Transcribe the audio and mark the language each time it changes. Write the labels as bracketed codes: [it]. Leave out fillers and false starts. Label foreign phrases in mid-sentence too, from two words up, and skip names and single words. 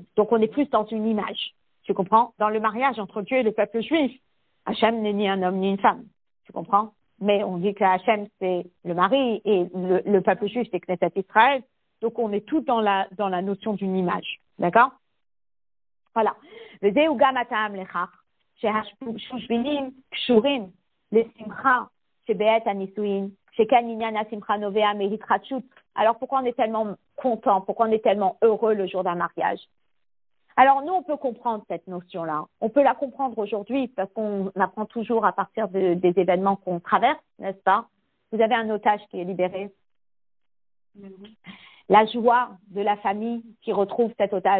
[fr] Donc, on est plus dans une image, tu comprends? Dans le mariage entre Dieu et le peuple juif, Hachem n'est ni un homme ni une femme, tu comprends? Mais on dit que Hachem, c'est le mari, et le peuple juif, c'est Knesset Israël. Donc, on est tout dans la notion d'une image, d'accord? Voilà. [he] וזהו גם הטעם לכך שהשושבינים קשורים לשמחה שבעת הנישואין, שכן עניין השמחה נובע מהתחדשות. [fr] Alors pourquoi on est tellement content, pourquoi on est tellement heureux le jour d'un mariage? Alors nous, on peut comprendre cette notion-là. On peut la comprendre aujourd'hui parce qu'on apprend toujours à partir des événements qu'on traverse, n'est-ce pas? Vous avez un otage qui est libéré. La joie de la famille qui retrouve cet otage.